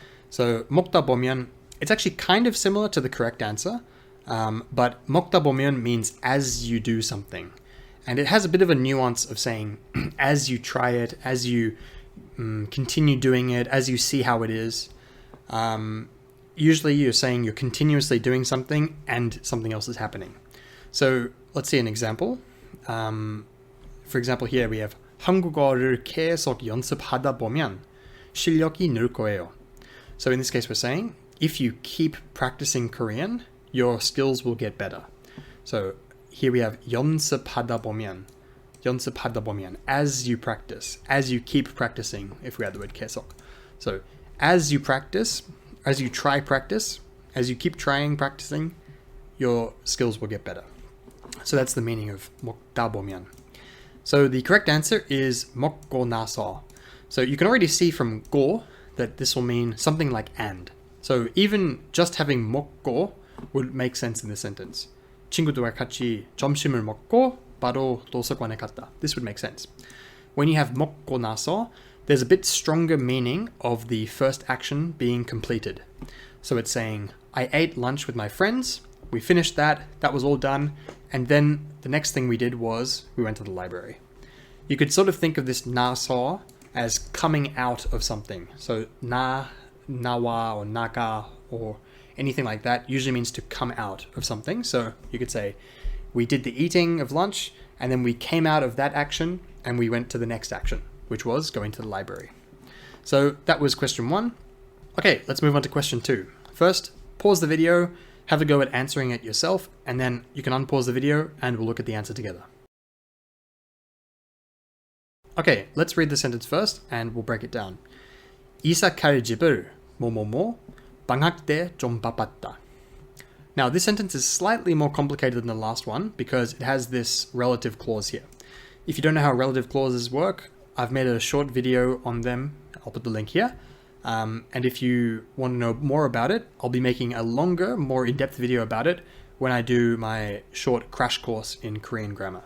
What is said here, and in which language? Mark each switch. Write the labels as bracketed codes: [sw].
[en] So 먹다 보면, it's actually kind of similar to the correct answer, but 먹다 보면 means as you do something. And it has a bit of a nuance of saying as you try it, as you continue doing it, as you see how it is. Usually you're saying you're continuously doing something and something else is happening. So let's see an example. For example, here we have [ko] 한국어를 계속 연습하다 보면 실력이 늘 거예요. [en] So in this case, we're saying if you keep practicing Korean, your skills will get better. So here we have 연습하다 보면, 연습하다 보면, as you practice, as you keep practicing, if we add the word 계속. So as you practice, as you try practice, as you keep trying practicing, your skills will get better. So that's the meaning of 먹다 보면. So the correct answer is 먹고 나서. So you can already see from 고 that this will mean something like and. So even just having 먹고 would make sense in this sentence. [ko] 친구들과 같이 점심을 먹고 바로 도서관에 갔다. [en] This would make sense. When you have 먹고 나서, there's a bit stronger meaning of the first action being completed. So it's saying, I ate lunch with my friends, we finished that was all done, and then the next thing we did was we went to the library. You could sort of think of this 나서 as coming out of something. So 나와 or 나가 or anything like that usually means to come out of something. So you could say, we did the eating of lunch, and then we came out of that action and we went to the next action, which was going to the library. So that was question 1. Okay, let's move on to question 2. First, pause the video, have a go at answering it yourself, and then you can unpause the video and we'll look at the answer together. Okay, let's read the sentence first and we'll break it down. [ko] 이사 갈 집을 뭐뭐뭐 방학 때 좀 바빴다. [en] Now this sentence is slightly more complicated than the last one because it has this relative clause here. If you don't know how relative clauses work, I've made a short video on them. I'll put the link here. And if you want to know more about it, I'll be making a longer, more in-depth video about it when I do my short crash course in Korean grammar.